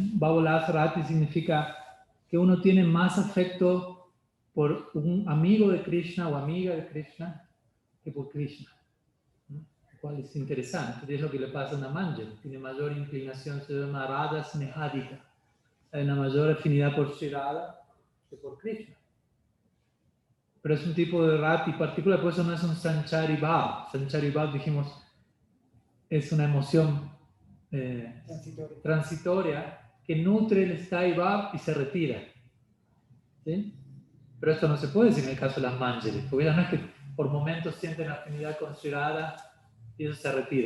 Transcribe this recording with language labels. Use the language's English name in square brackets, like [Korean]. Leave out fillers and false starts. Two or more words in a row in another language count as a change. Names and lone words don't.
[Sanskrit] Bhavodas Rati [Spanish] significa que uno tiene más afecto por un amigo de Krishna o amiga de Krishna que por Krishna, ¿no? Lo cual es interesante, es lo que le pasa a una Manjari, tiene mayor inclinación, se llama [Sanskrit] Radha Snehadika, [Spanish] hay una mayor afinidad por Shri Radha que por Krishna. Pero es un tipo de rati particular, por eso no es un [Sanskrit] sanchari bhav. Sanchari bhav, [Spanish] dijimos, es una emoción transitoria que nutre el [Sanskrit] sthai bhav [Spanish] y se retira. ¿Sí? Pero esto no se puede decir en el caso de las manjaris, porque ya no es que por momentos sienten afinidad con Shri Radha y eso se retira.